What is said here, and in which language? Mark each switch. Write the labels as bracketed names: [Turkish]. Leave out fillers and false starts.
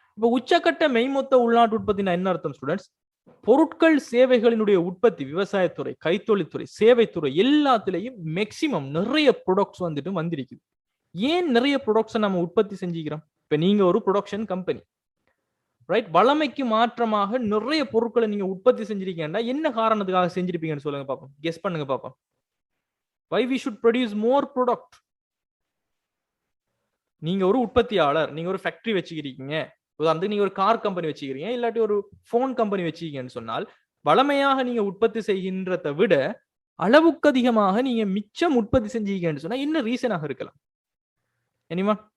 [Tamil] இப்ப உச்சக்கட்ட மெய்மொத்த உள்நாட்டு உற்பத்தினா என்ன அர்த்தம் ஸ்டூடெண்ட்ஸ்? பொருட்கள் சேவைகளினுடைய உற்பத்தி, விவசாயத்துறை, கைத்தொழில்துறை, சேவைத்துறை எல்லாத்திலையும் மேக்சிமம் நிறைய ப்ராடக்ட்ஸ் வந்துட்டு வந்திருக்குது. ஏன் நிறைய ப்ராடக்ட்ஸை நம்ம உற்பத்தி செஞ்சுக்கிறோம்? இப்ப நீங்க ஒரு ப்ரொடக்ஷன் கம்பெனி, ரைட்? வளமைக்கு மாற்றமாக நிறைய பொருட்களை நீங்க உற்பத்தி செஞ்சிருக்கீங்கன்னா என்ன காரணத்துக்காக செஞ்சிருப்பீங்கன்னு சொல்லுங்க பாப்போம். கெஸ் பண்ணுங்க பாப்போம். [English] why we should produce more product? [Tamil] நீங்க ஒரு உற்பத்தியாளர், நீங்க ஒரு ஃபேக்டரி வச்சுக்கிறீங்க, உதாரணத்துக்கு நீங்க ஒரு கார் கம்பெனி வச்சுக்கிறீங்க, இல்லாட்டி ஒரு போன் கம்பெனி வச்சுக்கிறீங்கன்னு சொன்னால், வளமையாக நீங்க உற்பத்தி செய்கின்றதை விட அளவுக்கு அதிகமாக நீங்க மிச்சம் உற்பத்தி செஞ்சீங்கன்னு சொன்னா என்ன ரீசனாக இருக்கலாம்? எனிமா?